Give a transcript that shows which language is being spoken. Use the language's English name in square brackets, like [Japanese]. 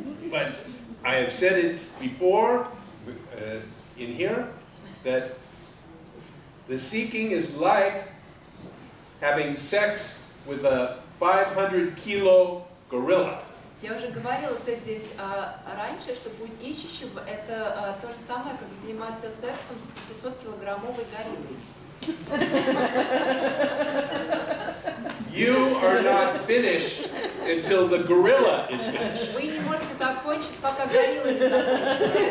[English] But I have said it before in here that the seeking is like having sex with a 500-kilo gorilla. [Russian] Я уже говорила это здесь раньше, что путь ищущего это то же самое, как заниматься сексом с 500-килограммовой гориллой. [English] You are not finished until the gorilla is finished. [Russian] Вы не можете закончить, пока горилла не закончит.